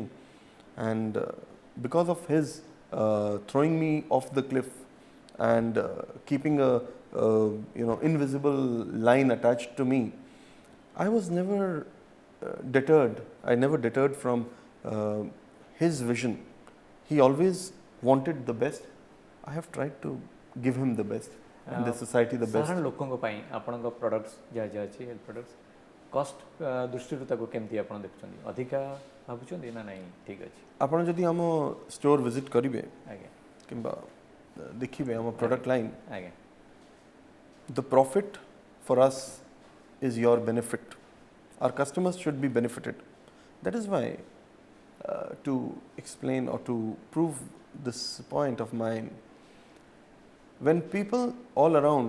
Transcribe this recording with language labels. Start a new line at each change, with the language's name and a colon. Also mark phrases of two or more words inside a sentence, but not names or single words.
English: And because of his throwing me off the cliff and keeping a invisible line attached to me, I was never deterred. I never deterred from his vision. He always wanted the best, I have tried to give him the best and the society the best.
Odia: ସାଧାରଣ ଲୋକଙ୍କ ପାଇଁ ଆପଣଙ୍କ ପ୍ରଡକ୍ଟସ୍ ଯାହା ଯାହା ଅଛି
English: health products
Odia: କଷ୍ଟ ଦୃଷ୍ଟିରୁ ତାକୁ କେମିତି ଆପଣ ଦେଖୁଛନ୍ତି ଅଧିକା ଭାବୁଛନ୍ତି ନା ନାହିଁ ଠିକ୍ ଅଛି ଆପଣ ଯଦି ଆମ ଷ୍ଟୋର ଭିଜିଟ୍ କରିବେ ଆଜ୍ଞା କିମ୍ବା ଦେଖିବେ ଆମ
English: product line,
Odia: ଆଜ୍ଞା
English: the profit for us is your benefit. Our customers should be benefited. That is why, to explain or to prove this point of mine, when people all around